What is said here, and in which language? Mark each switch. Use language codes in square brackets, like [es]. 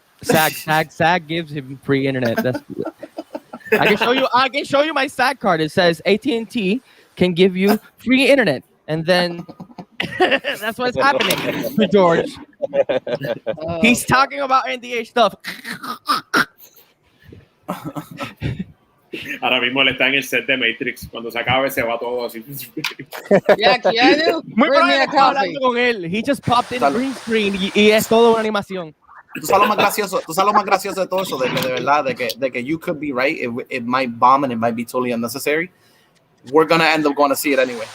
[en] SAG gives him free internet. I can show you my SAG card. It says AT&T can give you free internet, and then that's what's happening to George. He's talking about NDA stuff. [es] Ahora mismo le está en el set de Matrix. Cuando se acabe se va todo así. [en] Yeah, Keanu, bring me a coffee. [es] Con él. [en] He just popped in green screen [es] y es todo una animación. Tú sabes lo más gracioso de todo eso, de verdad, de que [en] you could be right. It might bomb and it might be totally unnecessary. We're gonna end up going to see it anyway.